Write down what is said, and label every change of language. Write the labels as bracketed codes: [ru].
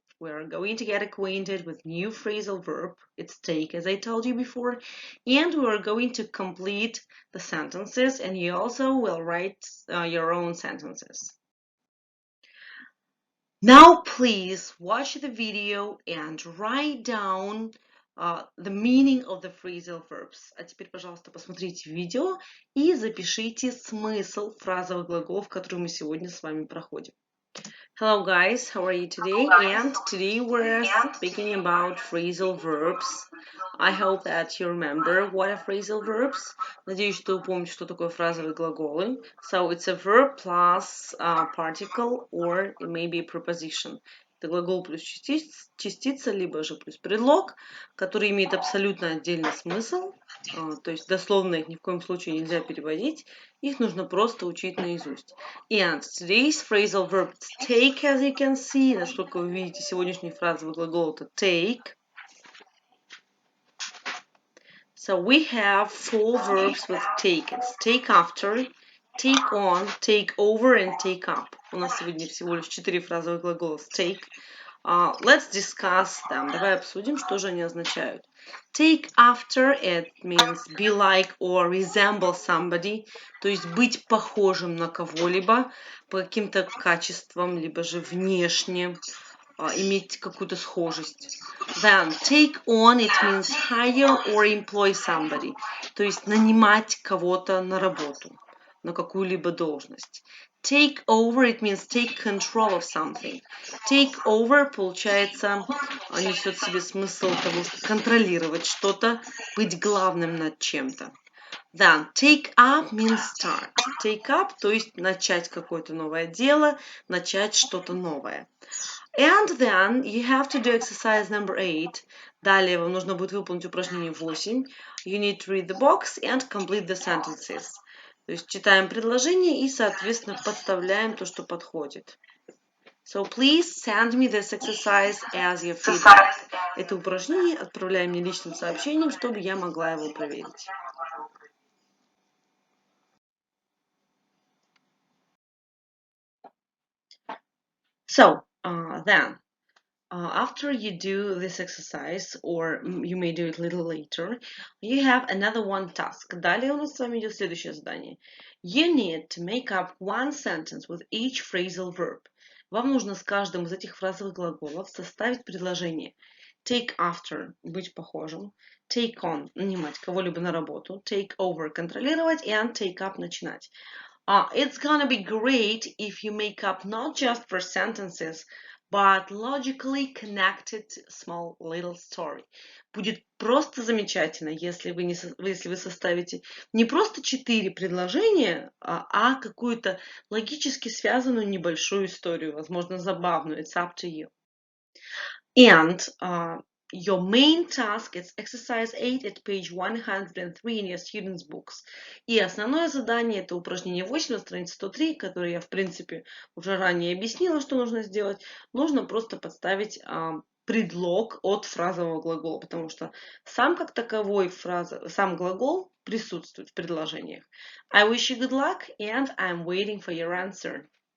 [en] We're going to get acquainted with new phrasal verb, its take, as I told you before, and we are going to complete the sentences, and you also will write your own sentences. Now please watch the video and write down the meaning of the phrasal verbs. [ru] А теперь, пожалуйста, посмотрите видео и запишите смысл фразовых глаголов, которые мы сегодня с вами проходим. [en] Hello guys, how are you today? And today we're speaking about phrasal verbs. I hope that you remember what are phrasal verbs. [ru] Надеюсь, что вы помните, что такое фразовые глаголы. [en] So it's a verb plus particle or it may be a preposition. [ru] Это глагол плюс частица, либо же плюс предлог, который имеет абсолютно отдельный смысл. То есть дословно их ни в коем случае нельзя переводить. Их нужно просто учить наизусть. [en] And today's phrasal verb take, as you can see, [ru] насколько вы видите, сегодняшний фразовый глагол это [en] take. So we have 4 verbs with take. It's take after, take on, take over and take up. [ru] У нас сегодня всего лишь 4 фразовых глагола с take. [en] Let's discuss them. [ru] Давай обсудим, что же они означают. [en] Take after, it means be like or resemble somebody, [ru] то есть быть похожим на кого-либо по каким-то качествам, либо же внешне, иметь какую-то схожесть. [en] Then take on, it means hire or employ somebody, [ru] то есть нанимать кого-то на работу, на какую-либо должность. [en] Take over, it means take control of something. [ru] Take over, получается, несет в себе смысл того, что контролировать что-то, быть главным над чем-то. [en] Then take up means start. [ru] Take up, то есть начать какое-то новое дело, начать что-то новое. [en] And then you have to do exercise number 8. [ru] Далее вам нужно будет выполнить упражнение 8. [en] You need to read the box and complete the sentences. [ru] То есть читаем предложение и, соответственно, подставляем то, что подходит. [en] So please send me this exercise as your feedback. [ru] Это упражнение отправляй мне личным сообщением, чтобы я могла его проверить. [en] So, then, after you do this exercise, or you may do it a little later, you have another one task. [ru] Далее у нас с вами идет следующее задание. [en] You need to make up one sentence with each phrasal verb. [ru] Вам нужно с каждым из этих фразовых глаголов составить предложение. Take after – быть похожим. Take on – нанимать кого-либо на работу. [en] Take over – [ru] контролировать. [en] And take up – [ru] начинать. [en] It's gonna be great if you make up not just for sentences, but logically connected small little story. [ru] Будет просто замечательно, если вы составите не просто 4 предложения, а какую-то логически связанную небольшую историю, возможно, забавную. [en] It's up to you. And your main task is exercise 8 at page 103 in your students' books. [ru] И основное задание это упражнение 8 на странице 103, которое я, в принципе, уже ранее объяснила, что нужно сделать. Нужно просто подставить предлог от фразового глагола, потому что сам как таковой сам глагол присутствует в предложениях. [en] I wish you good luck and I'm waiting for your answer.